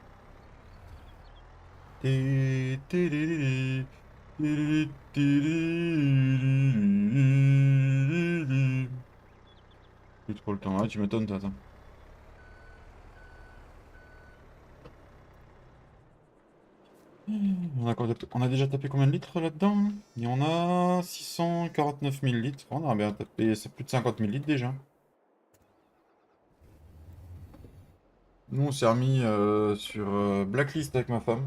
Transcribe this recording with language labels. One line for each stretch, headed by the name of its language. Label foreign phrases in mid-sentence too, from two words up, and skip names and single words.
French: Té- té- lé- lé- lé. Té- lé- té- lé- lé- lé- lé. Plus trop le temps, ah, tu m'étonnes, toi, attends. On a déjà tapé combien de litres là-dedans? Et on a 649 000 litres. On a bien tapé, c'est plus de 50 000 litres déjà. Nous, on s'est remis sur Blacklist avec ma femme.